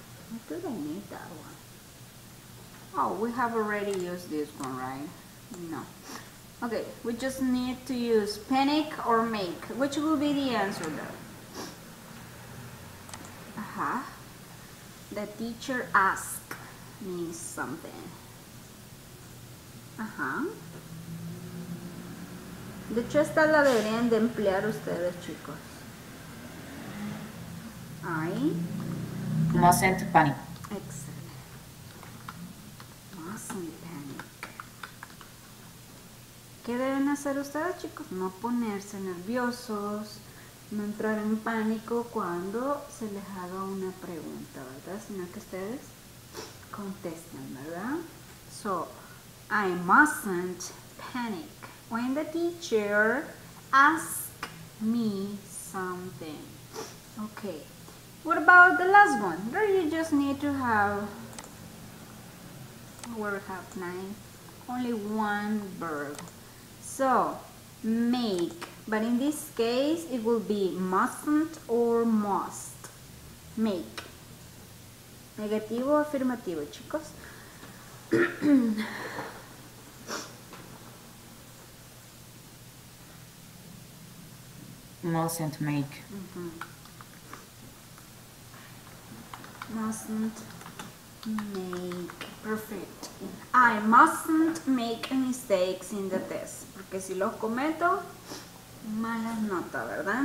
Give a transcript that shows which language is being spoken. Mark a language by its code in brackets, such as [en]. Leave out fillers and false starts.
[en] What do they need that one? Oh, we have already used this one, right? No. Okay, we just need to use panic or make. Which will be the answer there? The teacher asked me something. [es] De hecho, esta la deberían de emplear ustedes, chicos. [en] I Mustn't panic. Excellent. Mustn't panic. [es] ¿Qué deben hacer ustedes, chicos? No ponerse nerviosos, no entrar en pánico cuando se les haga una pregunta, ¿verdad? Sino que ustedes contesten, ¿verdad? [en] So, I mustn't panic when the teacher asks me something. Okay. What about the last one? There you just need to have, we have 9, only one verb. So, make, but in this case it will be mustn't or must. [es] Make. Negativo o afirmativo, chicos. [en] Mustn't make. Mustn't make. Perfect. I mustn't make mistakes in the test. [es] Porque si los cometo, malas notas, ¿verdad?